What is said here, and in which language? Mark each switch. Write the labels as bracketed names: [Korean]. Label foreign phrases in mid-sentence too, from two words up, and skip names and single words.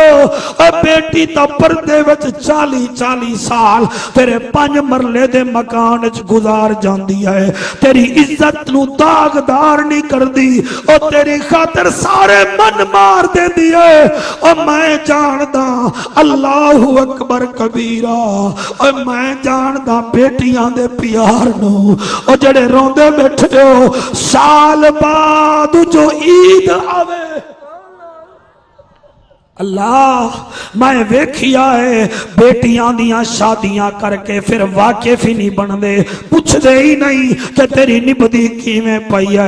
[Punjabi] اور بیٹی تو پردے وچ 40-40 سال تیرے 5 مرلے دے مکان چ گزار جاندی ہے، تیری عزت نوں داغدار نہیں کردی اور تیری خاطر سارے من مار دیندی ہے. اور میں جاندا [Arabic] الله أكبر كبيرا, [Punjabi] اور میں جاندا بیٹیاں دے پیار نوں. اور جڑے روندے بیٹھے ہو سال بعد جو عید آوے، اللہ میں ویکھیا ہے بیٹیاں دیاں شادیاں کر کے پھر واقف ہی نہیں بنتے، پچھدے ہی نہیں کہ تیری نبھدی کویں پئی ہے.